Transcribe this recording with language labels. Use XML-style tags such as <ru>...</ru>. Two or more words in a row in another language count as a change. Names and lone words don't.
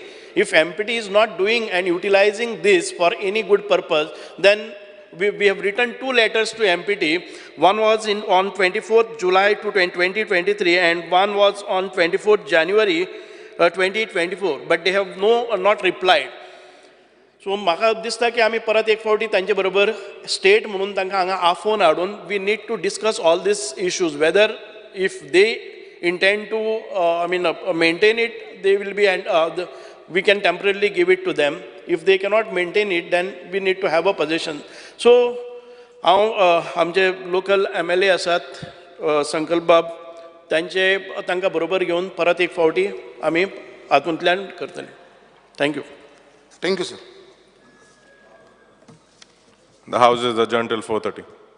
<en>If MPT is not doing and utilizing this for any good purpose, then we have written 2 letters to MPT. One was on 24th July to 2023 and one was on 24th January 2024. But they have not replied. So</en> <kok>म्हाका दिसता की आमी परत एक फावटी तांचे बरोबर स्टेट म्हणून तांकां हांगा आफोवन हाडून</kok> <en>we need to discuss all these issues, whether if they intend to maintain it, they will be we can temporarily give it to them. If they cannot maintain it, then we need to have a possession. So,</en> <kok>आमचे</kok> <en>local MLA</en> <kok>आसात संकल्प बाब तांकां बरोबर घेवन परत एक फावटी आमी हातूंतल्यान करतले.</kok> <en>Thank you. Thank you, sir. The House is adjourned till 4:30.</en>